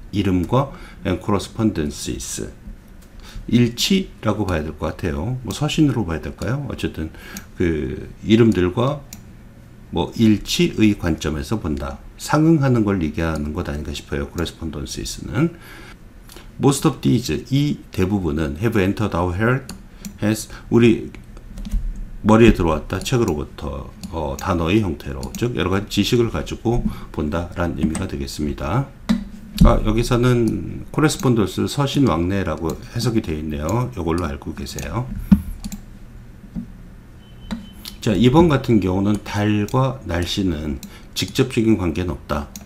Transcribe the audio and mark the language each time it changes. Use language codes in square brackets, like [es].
[ko] 이름과 [en] and correspondences, [ko] 일치라고 봐야 될 것 같아요. 서신으로 봐야 될까요? 어쨌든 그 이름들과 일치의 관점에서 본다. 상응하는 걸 얘기하는 것 아닌가 싶어요. correspondences는. [en] most of these, [ko] 이 대부분은 [en] have entered our head, has, [ko] 우리 머리에 들어왔다. 책으로부터 단어의 형태로, 즉 여러가지 지식을 가지고 본다라는 의미가 되겠습니다. 여기서는 correspondence 서신 왕래라고 해석이 되어 있네요. 이걸로 알고 계세요. 자, 이번 같은 경우는 달과 날씨는 직접적인 관계는 없다.